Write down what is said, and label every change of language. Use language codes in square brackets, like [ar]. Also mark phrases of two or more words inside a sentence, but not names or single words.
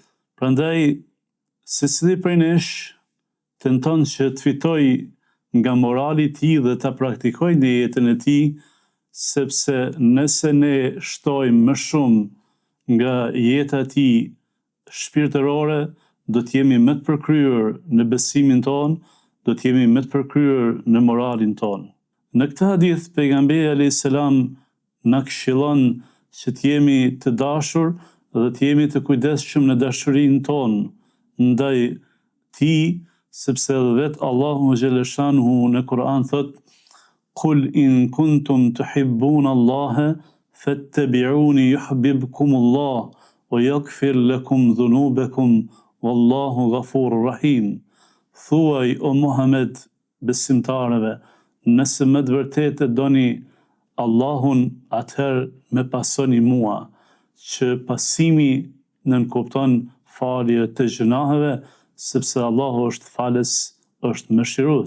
[sq] Prandaj secili prej nesh tenton që të fitoj nga morali i tij dhe ta praktikoj në jetën e tij, sepse nëse ne shtojmë më shumë nga jeta e tij shpirtërore, do të jemi më të përkryer në besimin ton, do të jemi më të përkryer në moralin ton. Në këtë hadith pejgamberi [ar] عليه السلام [sq] na këshillon që të jemi të dashur dhe të jemi të kujdesshëm në dashurinë tonë ndaj tij, sepse edhe vetë Allahu [ar] جل شأنه [sq] në Kur'an thot: [ar] "قل إن كنتم تحبون الله فاتبعوني يحببكم الله ويغفر لكم ذنوبكم والله غفور رحيم." [sq] Thuaj o Muhammed besimtarëve, nëse më të vërtetë doni Allahun, atëherë më pasoni mua, që pasimi nënkupton falje të gjunaheve, sepse Allahu është falës, është mëshirues.